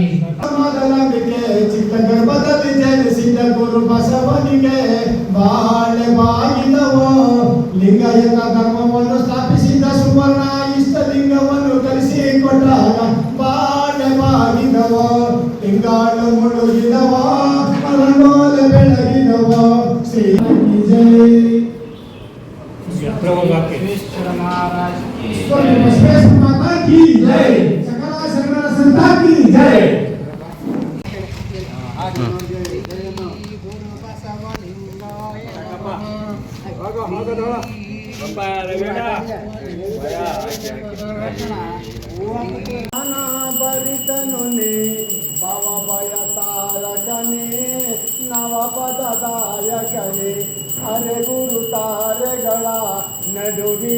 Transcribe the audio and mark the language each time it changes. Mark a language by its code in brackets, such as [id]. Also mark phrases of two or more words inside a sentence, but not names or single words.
[kn] ಚಿಕ್ಕ ಗರ್ಭದಲ್ಲಿ ಜನಿಸಿದ ಗುರು ಬಸವನಿಗೆ ಬಾಳೆ ಬಾಗಿದವೋ ಲಿಂಗಾಯತ ಧರ್ಮವನ್ನು ಸ್ಥಾಪಿಸಿದ ಸುವರ್ಣ ಇಷ್ಟಲಿಂಗವನ್ನು ಕಲಿಸಿಕೊಟ್ಟಾಗ ಬಾಳೆ ಬಾಗಿದವೋ ಲಿಂಗಾಳು ಮುಳುಗಿದವೋ ಅರಗೋಲೆ ಬೆಳಗಿದವೋ ಶ್ರೀ ಜಯ ಬಸವೇಶ್ವರ ಮಹಾರಾಜ್ [hi] बसवेश्वर माता की जय, सकला शरण संता की जय. [kn] ಭರಿತನುನೆ ಭವ ಭಯ ತಾರಕನೆ ನವ ಪದದಾಯಕನೆ ಅರೆ ಗುರು ತಾರೆಗಳ ನಡುವಿನ